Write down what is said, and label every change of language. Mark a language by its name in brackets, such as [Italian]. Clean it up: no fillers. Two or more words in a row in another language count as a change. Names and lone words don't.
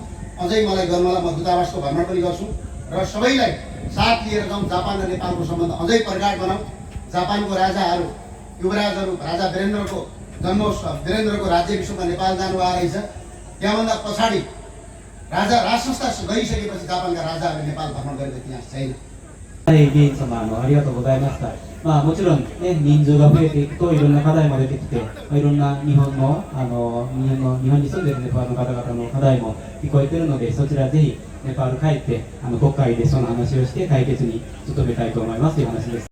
[Nepali] अझै मलाई गर्नलाई म दूतावासको भ्रमण पनि गर्छु र सबैलाई साथ लिएर जाउँ। जापान र नेपालको सम्बन्ध अझै प्रगाढ बनाऊ। जापानको राजाहरू, युवराजहरू, राजा वीरेन्द्रको राज्याभिषेकमा नेपाल जानुभएको रहेछ। त्यहाँभन्दा पछाडि राज संस्था गइसकेपछि जापानका राजाहरूले नेपाल भ्रमण गरेको इतिहास छैन। [Japanese] はい、議員様、ありがとうございました。もちろん、ね、人数が増えていくといろんな課題も出てきて、いろんな日本に住んでいるネパールの方々の課題も聞こえているので、そちらぜひネパール帰って国会でその話をして解決に努めたいと思いますという話です。